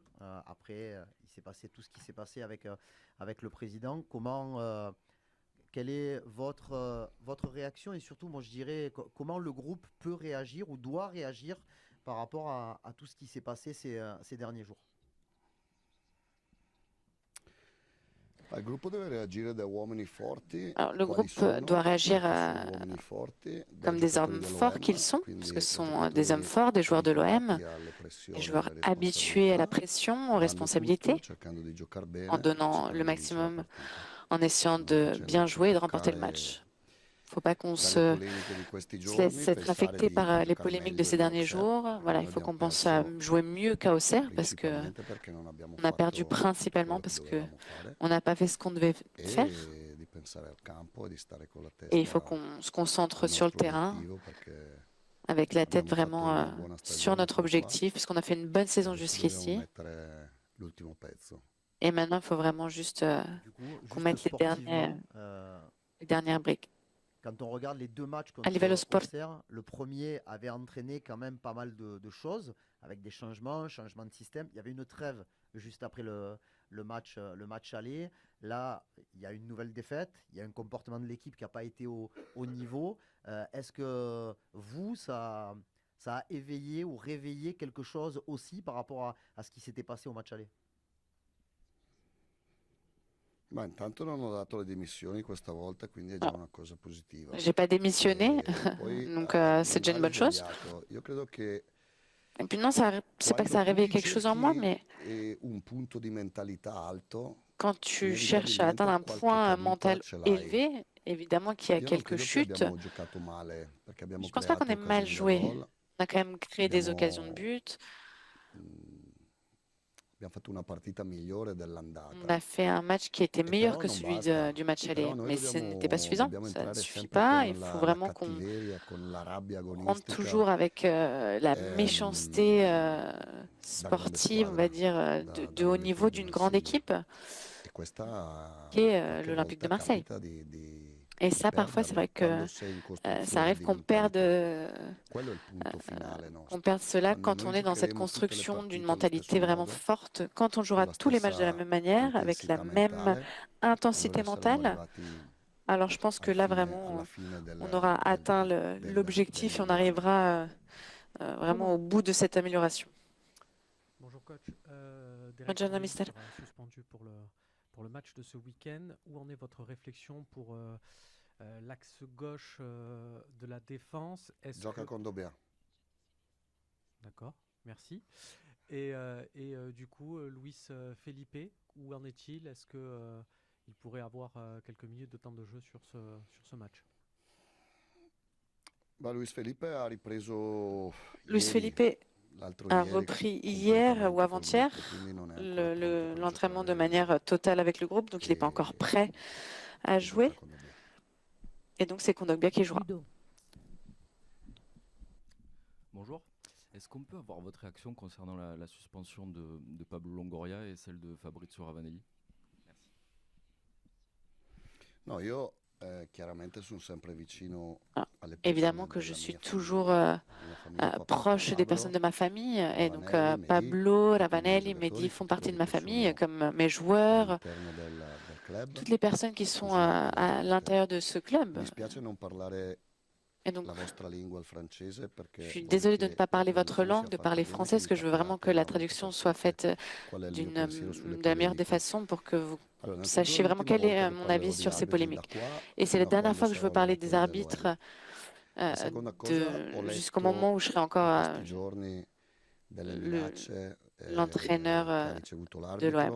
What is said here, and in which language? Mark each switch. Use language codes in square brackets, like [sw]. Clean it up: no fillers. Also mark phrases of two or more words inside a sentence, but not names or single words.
[fr] Après, il s'est passé tout ce qui s'est passé avec le président. Quelle est votre réaction et surtout, moi je dirais, comment le groupe peut réagir ou doit réagir par rapport à tout ce qui s'est passé ces derniers jours? [it] Il gruppo deve reagire da uomini forti, [fr] Alors, le [it] quali [fr] groupe [it] sono, [fr] doit réagir [it] perché sono uomini forti, da [fr] comme des [it] giocatori [fr] hommes forts qu'ils [it] dell'OM, [fr] sont, parce que [it] quindi [fr] ce [it] da [fr] sont des hommes [it] giocatori [fr] forts, des joueurs de l'OM, [it] abituati alle [fr] des [it] pressioni e [fr] joueurs [it] alle [fr] habitués à la [it] responsabilità, [fr] pression, aux [it] dando tutto, [fr] responsabilités, [it] cercando di giocare [fr] en [it] bene, [fr] donnant le [it] cercando di vincere la [fr] maximum, [it] partita, [fr] en essayant [it] non [fr] de bien [it] facendoci [fr] jouer et de remporter le [it] toccare [fr] match. Faut pas qu'on [it] dalle polemiche di questi [fr] se laisse [it] giorni, [fr] être [it] pensare [fr] affecté [it] di [fr] par les [it] giocare [fr] polémiques de [it] meglio [fr] ces [it] di [fr] derniers [it] Auxerre, [fr] jours. [it] perché [fr] Voilà, [it] noi [fr] il faut [it] abbiamo [fr] qu'on pense à [it] perso [fr] jouer mieux qu'à Auxerre parce que [it] principalmente perché non abbiamo [fr] on a perdu [it] fatto [fr] principalement [it] quello che [fr] parce que [it] dovevamo fare [fr] on n'a pas fait ce qu'on devait faire. [it] e di pensare al campo e di stare con la [fr] Et il faut [it] testa [fr] qu'on se concentre [it] al [fr] sur le [it] nostro [fr] terrain [it] obiettivo perché [fr] avec la tête [it] abbiamo fatto [fr] vraiment [it] una buona [fr] sur [it] stagione [fr] notre [it] fino a qua [fr] objectif, parce qu'on a fait une bonne [it] e [fr] saison [it] adesso dobbiamo [fr] jusqu'ici. [it] mettere l'ultimo pezzo. [fr] Et maintenant, il faut vraiment juste Du coup, qu'on juste mette sportivement, les dernières briques. quand on regarde les deux matchs [it] A livello [fr] contre [it] sport, [fr] Auxerre, le premier avait entraîné quand même pas mal de choses, avec des changements de système. Il y avait une trêve juste après le match aller. Là, il y a une nouvelle défaite. Il y a un comportement de l'équipe qui n'a pas été au niveau. Est-ce que vous, ça a éveillé ou réveillé quelque chose aussi par rapport à ce qui s'était passé au match aller? [it] Ma intanto non ho dato le dimissioni questa volta, quindi è già [fr] bon, [it] una cosa positiva. [fr] j'ai pas démissionné, [it] E poi [fr] donc c'est déjà une bonne [it] l'analisi [fr] chose. [it] avviato. Io credo che [fr] Et puis non, c'est pas que [it] quando [fr] ça a [it] tu [fr] réveillé [it] ti [fr] quelque chose en moi, [it] cerchi [fr] mais [it] un punto di mentalità alto, [fr] quand tu cherches à atteindre [it] inevitabilmente [fr] un [it] qualche [fr] point [it] caduta [fr] mental [it] ce l'hai. [fr] élevé, évidemment qu'il y a [it] Io non [fr] quelques [it] credo che [fr] chutes. [it] abbiamo giocato male, perché abbiamo [fr] Je pense pas qu'on [it] creato [fr] ait mal [it] occasioni da [fr] joué. [it] gol, [fr] On a quand même créé des occasions de [it] abbiamo, [fr] but. [it] mh, abbiamo fatto una partita migliore [fr] On [it] dell'andata. [fr] a fait un match qui était [it] E [fr] meilleur [it] però [fr] que [it] non [fr] celui [it] basta, [fr] du match aller, [it] però noi [fr] mais ce n'était pas suffisant. [it] dobbiamo [fr] Ça ne [it] entrare [fr] suffit [it] sempre [fr] pas. [it] con [fr] Il faut [it] la [fr] vraiment qu'on [it] cattiveria, con la rabbia [fr] rentre [it] agonistica [fr] toujours avec la méchanceté [it] ehm, da grande [fr] sportive, on va [it] squadra, [fr] dire, [it] da [fr] de haut [it] grande [fr] niveau [it] team di [fr] d'une grande [it] Marsiglia. [fr] équipe, [it] E [fr] qui [it] questa [fr] est [it] qualche [fr] l'Olympique de [it] volta [fr] Marseille. [it] capita [fr] Et [it] di [fr] ça, parfois, c'est [it] perderla [fr] vrai [it] quando [fr] que [it] sei in [fr] ça [it] costruzione [fr] arrive [it] di mentalità. Quello è il punto finale [fr] qu'on [it] nostro. [fr] perde cela [it] Quando [fr] quand [it] noi [fr] on est dans cette [it] giocheremo tutte le [fr] construction d'une [it] partite allo stesso [fr] mentalité vraiment [it] modo, [fr] forte, quand on [it] con [fr] jouera [it] la [fr] tous les matchs de la [it] stessa [fr] même manière, avec la [it] intensità [fr] même [it] mentale, [fr] intensité [it] allora saremo [fr] mentale, [it] arrivati [fr] alors je pense que là, [it] alla [fr] vraiment, [it] fine [fr] on aura atteint [it] del [fr] l'objectif et on [it] miglioramento. [fr] arrivera vraiment au bout de cette amélioration. Bonjour coach. Derek [it] Buongiorno, [fr] Morelli [it] mister. [fr] sera suspendu pour le match de ce week-end. Où en est votre réflexion pour l'axe gauche de la défense? Est-ce [it] Gioca [fr] que... [it] con Dobia. [fr] D'accord, merci. Du coup, Luis Felipe, où en est-il? Est-ce que il pourrait avoir quelques minutes de temps de jeu sur ce match? Bah, [it] Luis Felipe ha ripreso [fr] Luis [it] ieri, [fr] Felipe [it] l'altro [fr] a [it] ieri, [fr] repris hier ou [it] completamente col [fr] avant-hier [it] gruppo, quindi non è ancora pronto per [fr] l'entraînement de [it] giocare [fr] manière totale avec le groupe, donc il n'est pas encore [it] e, [fr] prêt à [it] e gioca [fr] jouer. [it] con Dobia. [fr] Et donc c'est Kondogbia qui jouera. Ludo. Bonjour. Est-ce qu'on peut avoir votre réaction concernant la suspension de Pablo Longoria et celle de Fabrizio Ravanelli? Merci. [it] No, io chiaramente sono sempre vicino [fr] Ah, [it] alle [fr] évidemment [it] persone [fr] que je [it] della [fr] suis [it] mia [fr] toujours [it] famiglia. La mia famiglia fa parte [fr] proche des personnes de [it] Pablo, [fr] ma famille. Et donc [it] Ravanelli, Mehdi, [fr] Pablo, [it] tutti i miei [fr] Ravanelli, Mehdi [it] giocatori, [fr] font [it] tutti [fr] partie de [it] quelli [fr] ma [it] che [fr] famille, [it] sono [fr] comme mes joueurs, [it] all'interno del club, [fr] toutes les personnes qui sont [it] usano [fr] à [it] correttamente. [fr] l'intérieur de ce [it] Mi [fr] club. [it] dispiace non parlare [fr] Et donc [it] la vostra lingua, il francese, [fr] je [it] perché [fr] suis [it] voglio [fr] désolée de ne [it] che [fr] pas [it] la [fr] parler votre [it] traduzione sia [fr] langue, de [it] fatta [fr] parler [it] bene, [fr] français, [it] che [fr] parce [it] mi [fr] que je veux vraiment que [it] capiate [fr] la [it] a volte [fr] traduction [it] per [fr] soit [it] tutte [fr] faite [it] qual è il mio pensiero sulle [fr] de la meilleure des [it] polemiche. [fr] façons pour que vous [it] Allora, innanzitutto [fr] sachiez vraiment [it] l'ultima [fr] quel est [it] volta che [fr] mon avis [it] parlerò di [fr] sur ces [it] arbitri da [fr] polémiques. [it] qua [fr] Et c'est la [it] fino a [fr] dernière [it] quando [fr] fois que je veux [it] sarò [fr] parler des [it] allenatore dell'OM. [fr] arbitres [it] La seconda cosa, ho [fr] jusqu'au [it] letto [fr] moment où je serai encore [it] in questi giorni delle [fr] le- [it] minacce [fr] l'entraîneur [it] che ha ricevuto [fr] de l'OM.